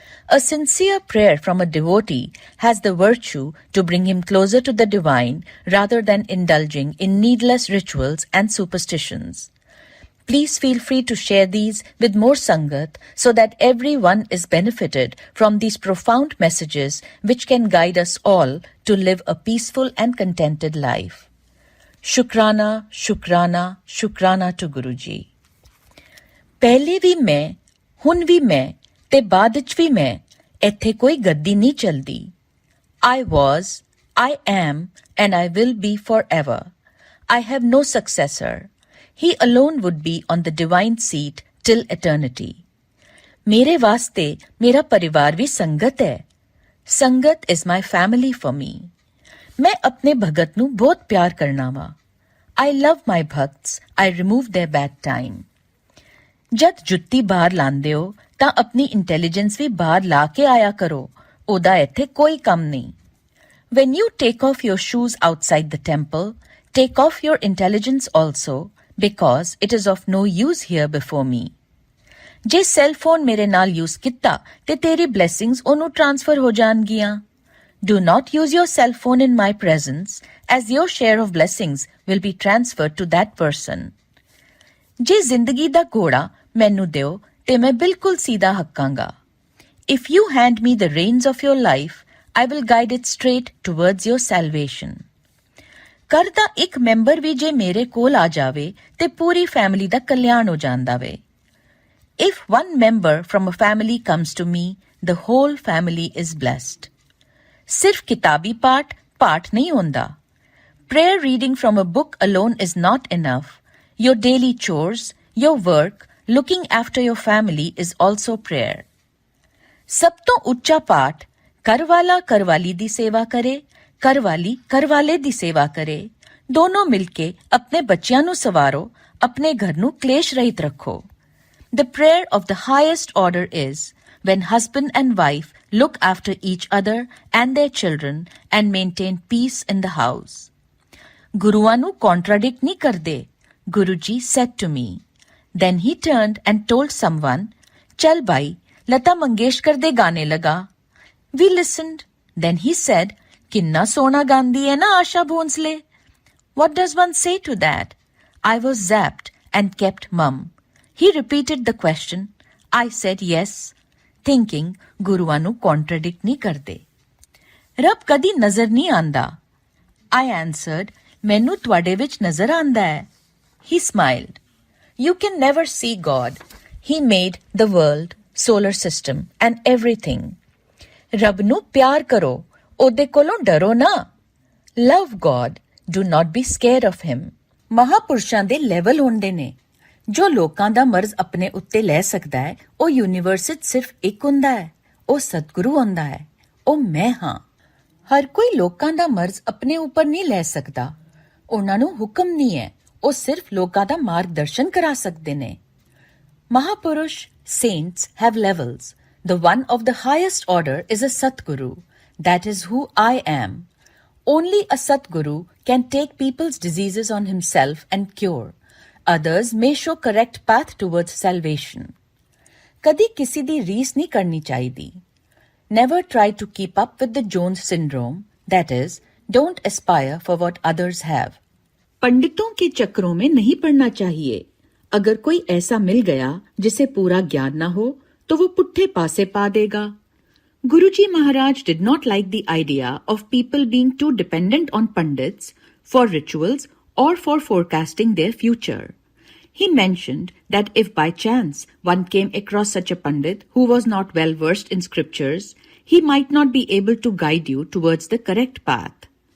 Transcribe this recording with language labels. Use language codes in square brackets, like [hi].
[en] A sincere prayer from a devotee has the virtue to bring him closer to the divine rather than indulging in needless rituals and superstitions. Please feel free to share these with more Sangat so that everyone is benefited from these profound messages which can guide us all to live a peaceful and contented life. Shukrana, Shukrana, Shukrana to Guruji. [pa] पहले भी मैं, हुन भी मैं, ते बाद च भी मैं, ਇੱਥੇ ਕੋਈ ਗੱਦੀ ਨਹੀਂ ਚਲਦੀ. [en] I was, I am, and I will be forever. I have no successor. He alone would be on the divine seat till eternity. [pa] ਮੇਰੇ ਵਾਸਤੇ ਮੇਰਾ ਪਰਿਵਾਰ ਵੀ ਸੰਗਤ ਹੈ. ਸੰਗਤ [en] is my family for me. [pa] ਮੈਂ ਆਪਣੇ ਭਗਤ ਨੂੰ ਬਹੁਤ ਪਿਆਰ ਕਰਨਾ ਵਾ. [en] I love my bhakts. I remove their bad time. [pa] ਜਦ ਜੁੱਤੀ ਬਾਹਰ ਲਾਉਂਦੇ ਹੋ ਤਾਂ ਆਪਣੀ ਇੰਟੈਲੀਜੈਂਸ ਵੀ ਬਾਹਰ ਲਾ ਕੇ ਆਇਆ ਕਰੋ. ਉਹਦਾ ਇੱਥੇ ਕੋਈ ਕੰਮ ਨਹੀਂ. [en] When you take off your shoes outside the temple, take off your intelligence also, because it is of no use here before me. [pa] ਜੇ ਸੈੱਲ ਫੋਨ ਮੇਰੇ ਨਾਲ ਯੂਜ਼ ਕੀਤਾ ਤੇ ਤੇਰੀ ਬਲੈਸਿੰਗਸ ਉਹਨੂੰ ਟ੍ਰਾਂਸਫਰ ਹੋ ਜਾਣਗੀਆਂ. [en] Do not use your cell phone in my presence, as your share of blessings will be transferred to that person. [pa] ਜੇ ਜ਼ਿੰਦਗੀ ਦਾ ਘੋੜਾ ਮੈਨੂੰ ਦਿਓ ਤੇ ਮੈਂ ਬਿਲਕੁਲ ਸਿੱਧਾ ਹੱਕਾਂਗਾ. [en] If you hand me the reins of your life, I will guide it straight towards your salvation. [pa] ਘਰ ਦਾ ਇੱਕ ਮੈਂਬਰ ਵੀ ਜੇ ਮੇਰੇ ਕੋਲ ਆ ਜਾਵੇ ਤੇ ਪੂਰੀ ਫੈਮਿਲੀ ਦਾ ਕਲਿਆਣ ਹੋ ਜਾਂਦਾ ਵੇ. [en] If one member from a family comes to me, the whole family is blessed. [pa] ਸਿਰਫ ਕਿਤਾਬੀ ਪਾਠ ਨਹੀਂ ਹੁੰਦਾ. [en] Prayer reading from a book alone is not enough. Your daily chores, your work, looking after your family is also prayer. [pa] ਸਭ ਤੋਂ ਉੱਚਾ ਪਾਠ ਘਰਵਾਲਾ ਘਰਵਾਲੀ ਦੀ ਸੇਵਾ ਕਰੇ, ਘਰਵਾਲੀ ਘਰਵਾਲੇ ਦੀ ਸੇਵਾ ਕਰੇ. ਦੋਨੋਂ ਮਿਲ ਕੇ ਆਪਣੇ ਬੱਚਿਆਂ ਨੂੰ ਸਵਾਰੋ, ਆਪਣੇ ਘਰ ਨੂੰ ਕਲੇਸ਼ ਰਹਿਤ ਰੱਖੋ. [en] The prayer of the highest order is when husband and wife look after each other and their children and maintain peace in the house. [pa] ਗੁਰੂਆਂ ਨੂੰ contradict ਨਹੀਂ ਕਰਦੇ. [en] Guruji said to me. Then he turned and told someone, [pa] Chal bhai, Lata Mangeshkar de gaane laga. [en] We listened. Then he said, [pa] Kinna sona gandhi hai na Asha Bhonsle. [en] What does one say to that? I was zapped and kept mum. He repeated the question. I said yes, thinking [pa] ਗੁਰੂਆਂ ਨੂੰ contradict ਨਹੀਂ ਕਰਦੇ. ਰੱਬ ਕਦੀ ਨਜ਼ਰ ਨਹੀਂ ਆਂਦਾ. [en] I answered, [pa] ਮੈਨੂੰ ਤੁਹਾਡੇ ਵਿੱਚ ਨਜ਼ਰ ਆਂਦਾ ਹੈ. [en] He smiled. You can never see God. He made the world, solar system, and everything. [pa] ਰੱਬ ਨੂੰ ਪਿਆਰ ਕਰੋ. ਉਹਦੇ ਕੋਲੋਂ ਡਰੋ ਨਾ. [en] Love God. Do not be scared of him. [pa] ਮਹਾਪੁਰਸ਼ਾਂ ਦੇ ਲੈਵਲ ਹੁੰਦੇ ਨੇ. ਜੋ ਲੋਕਾਂ ਦਾ ਮਰਜ਼ ਆਪਣੇ ਉੱਤੇ ਲੈ ਸਕਦਾ ਹੈ, ਉਹ ਯੂਨੀਵਰਸ ਵਿੱਚ ਸਿਰਫ ਇੱਕ ਹੁੰਦਾ ਹੈ. ਉਹ ਸਤਿਗੁਰੂ ਹੁੰਦਾ ਹੈ. ਉਹ ਮੈਂ ਹਾਂ. ਹਰ ਕੋਈ ਲੋਕਾਂ ਦਾ ਮਰਜ਼ ਆਪਣੇ ਉੱਪਰ ਨਹੀਂ ਲੈ ਸਕਦਾ. ਉਹਨਾਂ ਨੂੰ ਹੁਕਮ ਨਹੀਂ ਹੈ. ਉਹ ਸਿਰਫ ਲੋਕਾਂ ਦਾ ਮਾਰਗਦਰਸ਼ਨ ਕਰਾ ਸਕਦੇ ਨੇ. [en] Mahapurush, saints have levels. The one of the highest order is a Satguru. That is who I am. Only a Satguru can take people's diseases on himself and cure. Others may show correct path towards salvation. [pa] ਕਦੀ ਕਿਸੇ ਦੀ ਰੀਸ ਨਹੀਂ ਕਰਨੀ ਚਾਹੀਦੀ. [en] Never try to keep up with the Jones syndrome. That is, don't aspire for what others have. [hi] पंडितों के चक्रों में नहीं पड़ना चाहिए. अगर कोई ऐसा मिल गया जिसे पूरा ज्ञान ना हो तो वो पुट्ठे पासे पा देगा. [en] Guruji Maharaj did not like the idea of people being too dependent on pandits for rituals or for forecasting their future. He mentioned that if by chance one came across such a pandit who was not well versed in scriptures, he might not be able to guide you towards the correct path.